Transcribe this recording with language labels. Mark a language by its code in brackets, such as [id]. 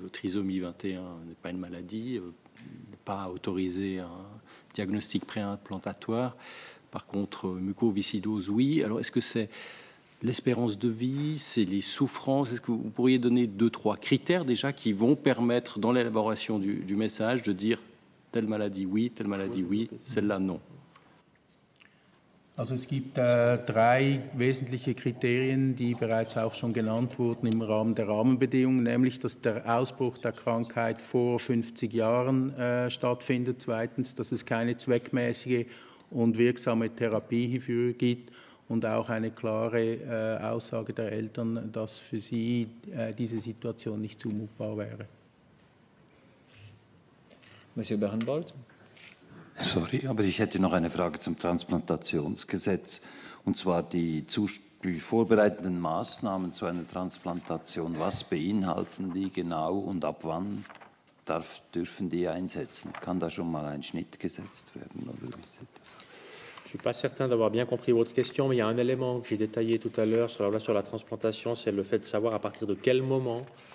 [fr] Le trisomie 21 n'est pas une maladie, pas autorisé un diagnostic préimplantatoire. Par contre, mucoviscidose, oui. Alors, est-ce que c'est l'espérance de vie, c'est les souffrances? Est-ce que vous pourriez donner 2-3 critères déjà qui vont permettre, dans l'élaboration du message, de dire telle maladie oui, celle-là non? [de] Also es gibt 3 wesentliche Kriterien, die bereits auch schon genannt wurden im Rahmen der Rahmenbedingungen, nämlich, dass der Ausbruch der Krankheit vor 50 Jahren stattfindet. Zweitens, dass es keine zweckmäßige und wirksame Therapie hierfür gibt und auch eine klare Aussage der Eltern, dass für sie diese Situation nicht zumutbar wäre. [fr] Monsieur Bernbold. [de] Sorry, aber ich hätte noch eine Frage zum Transplantationsgesetz. Und zwar die vorbereitenden Maßnahmen zu einer Transplantation. Was beinhalten die genau und ab wann dürfen die einsetzen? Kann da schon mal ein Schnitt gesetzt werden? Oder wie sieht das aus? [fr] Je ne suis pas certain d'avoir bien compris votre question, mais il y a un élément que j'ai détaillé tout à l'heure sur la transplantation, c'est le fait de savoir à partir de quel moment